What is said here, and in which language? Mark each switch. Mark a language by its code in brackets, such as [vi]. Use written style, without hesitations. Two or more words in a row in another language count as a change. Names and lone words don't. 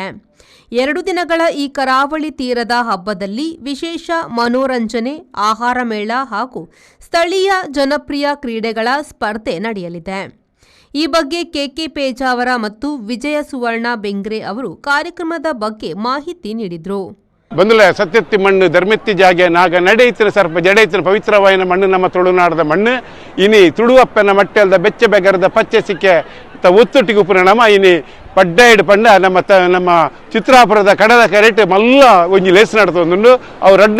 [kn] 2 ದಿನಗಳ ಈ ಕರಾವಳಿ ತೀರದ ಹಬ್ಬದಲ್ಲಿ ವಿಶೇಷ ಮನೋರಂಜನೆ, ಆಹಾರ ಮೇಳ ಹಾಗೂ ಸ್ಥಳೀಯ ಜನಪ್ರಿಯ ಕ್ರೀಡೆಗಳ ಸ್ಪರ್ಧೆ ನಡೆಯಲಿದೆ. ಈ ಬಗ್ಗೆ ಕೆಕೆ ಪೇಜಾವರ ಮತ್ತು ವಿಜಯ ಸುವರ್ಣ ಬೆಂಗ್ರೆ ಅವರು ಕಾರ್ಯಕ್ರಮದ ಬಗ್ಗೆ ಮಾಹಿತಿ ನೀಡಿದರು. [tcy] ಬಂದುಲ ಸತ್ಯತ್ತಿ ಮಣ್ಣು ಧರ್ಮೆತ್ತಿ ಜಾಗೆ ನಾಗ ನಡೆಯಿತಿನ ಸರ್ಪ ಜಡೆಯಿತಿನ ಪವಿತ್ರವಾಯಿನ ಮಣ್ಣು ನಮ್ಮ ತುಳುನಾಡದ ಮಣ್ಣು ಇನಿ ತುಳುವಪ್ಪನ ಮಟ್ಟೆಲ್ದ ಬೆಚ್ಚ ಬೆಗರದ ಪಚ್ಚೆ ಸಿಕ್ಕೆ ಒತ್ತೊಟ್ಟಿಗೆ ಉಪ್ಪುನ ನಮ ಇನಿ ಪಡ್ಡಾಯಿಡ್ ಪಂಡ ನಮ್ಮ ಚಿತ್ರಾಪುರದ ಕಡಲ ಕೆರೆಟ್ ಮಲ್ಲ ಒಂಜಿ ಲೇಸ್ ನಡ್ತೊಂದುಂಡು ಅವು